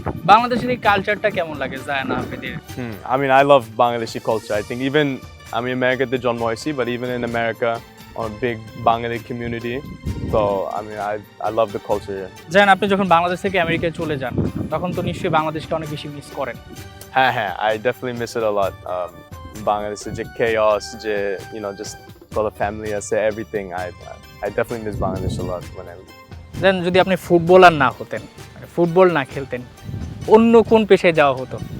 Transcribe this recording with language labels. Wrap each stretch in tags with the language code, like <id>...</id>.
<bn>বাংলাদেশের এই কালচারটা কেমন লাগে জায়ান আহমেদের?</bn> <en>I mean, I love Bangladeshi culture. I think even</en> <bn>আমি আমেরিকাতে জন্ম হয়েছি,</bn> <en>but even in America, on a big Bengali community, so I mean, I love the culture here.</en> <bn>Zayan, আপনি যখন বাংলাদেশ থেকে আমেরিকায় চলে যান, তখন তো নিশ্চয়ই বাংলাদেশকে অনেক বেশি মিস করেন।</bn> <en>হ্যাঁ, I definitely miss it a lot.</en> <bn>বাংলাদেশের যে</bn> <en>chaos, যে just for the family, I say everything. I definitely miss Bangladesh a lot when I</en> <bn>দেন যদি আপনি ফুটবলার না হতেন, মানে ফুটবল না খেলতেন, অন্য কোন পেশায় যাওয়া হতো?</bn>